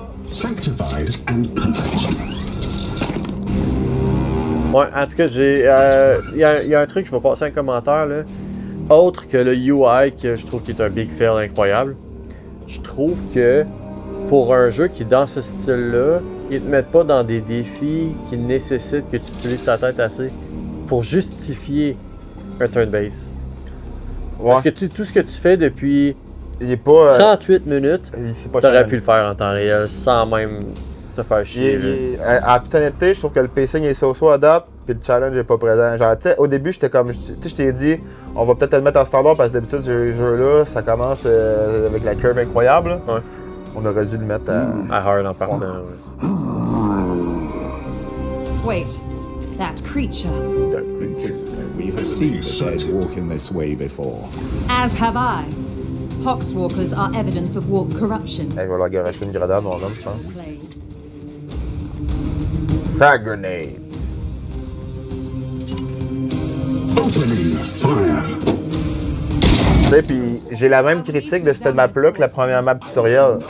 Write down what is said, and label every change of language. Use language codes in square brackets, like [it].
[en] Sanctified and perfect. [fr] Ouais, en tout cas, il y a un truc, je vais passer un commentaire, là. Autre que le UI, que je trouve qui est un big fail incroyable. Je trouve que pour un jeu qui est dans ce style-là, ils te mettent pas dans des défis qui nécessitent que tu utilises ta tête assez pour justifier un turn-base. Ouais. Parce que tout ce que tu fais depuis il est pas, 38 minutes, t'aurais pu le faire en temps réel sans même te faire chier. En toute honnêteté, je trouve que le pacing est so-so à date, puis le challenge est pas présent. Genre, tu sais, au début, j'étais comme, je t'ai dit, on va peut-être le mettre en standard parce que d'habitude, ce jeu-là, ça commence avec la curve incroyable. Ouais. On aurait dû le mettre à hard en partant. Ouais. [en] Wait, that creature. We have seen the dead walk in this way before. As have I. Poxwalkers are evidence of warp corruption. [fr] Hey, je vais leur garocher une grenade, mon homme, je pense. [en] Frag grenade. Opening fire. [fr] Tu sais, puis j'ai la même critique de cette map-là que la première map tutoriel.